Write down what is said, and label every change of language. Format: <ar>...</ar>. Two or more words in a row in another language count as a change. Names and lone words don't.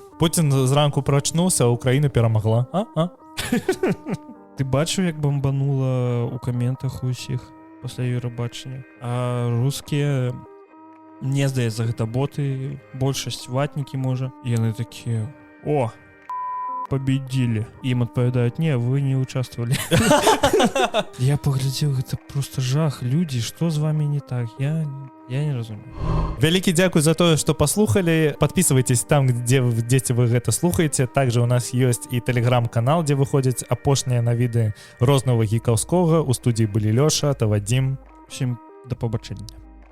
<be>Пуцін зранку прачнуўся, а Украіна перамагла. Ты бачыў, як бамбанула ў каментах усіх пасля Еўрабачання? А рускія, мне здаецца, гэта боты, большасць ватнікі, можа. І яны такія:</be> <ru>о, победили. Им отповедают: не, вы не участвовали. Я поглядел, это просто жах. Люди, что с вами не так? Я</ru> <be>Я не разумею. Вялікі дзякуй за тое, што паслухалі. Подписывайтесь там, дзе вы гэта слухаеце. Также у нас ёсць і тэлеграм-канал, дзе выходзяць апошнія навіды рознага гікаўскога. У студіі былі Лёша, та Вадзім. Усім да пабачэння.</be>